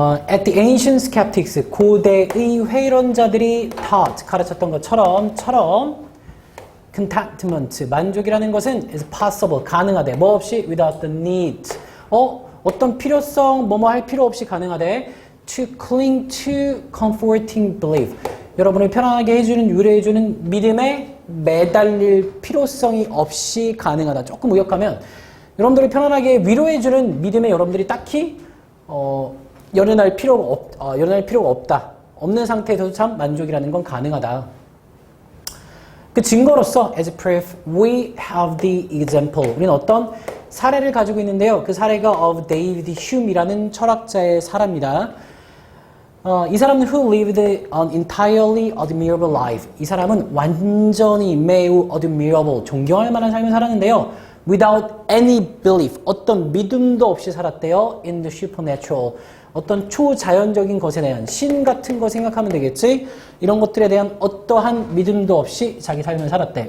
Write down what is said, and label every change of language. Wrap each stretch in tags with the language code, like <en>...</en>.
<en>At the ancient skeptics,</en> <ko>고대의 회론자들이</ko> <en>taught,</en> <ko>가르쳤던 것처럼</ko> <en>contentment,</en> <ko>만족이라는 것은</ko> <en>is possible,</en> <ko>가능하대. 뭐 없이?</ko> <en>without the need.</en> <ko>어떤 필요성, 뭐뭐 할 필요 없이 가능하대.</ko> <en>to cling to comforting belief.</en> <ko>여러분을 편안하게 해주는, 유래해주는 믿음에 매달릴 필요성이 없이 가능하다. 조금 의역하면 여러분들을 편안하게 위로해주는 믿음에 여러분들이 딱히 연연할 필요가 없다. 없는 상태에서도 참 만족이라는 건 가능하다. 그 증거로서</ko> <en>as proof we have the example.</en> <ko>우리는 어떤 사례를 가지고 있는데요. 그 사례가</ko> <en>of David Hume</en> <ko>이라는 철학자의 사례입니다. 이 사람은</ko> <en>who lived an entirely admirable life.</en> <ko>이 사람은 완전히 매우 admirable, 존경할 만한 삶을 살았는데요.</ko> <en>without any belief,</en> <ko>어떤 믿음도 없이 살았대요.</ko> <en>in the supernatural,</en> <ko>어떤 초자연적인 것에 대한 신 같은 거 생각하면 되겠지. 이런 것들에 대한 어떠한 믿음도 없이 자기 삶을 살았대.</ko>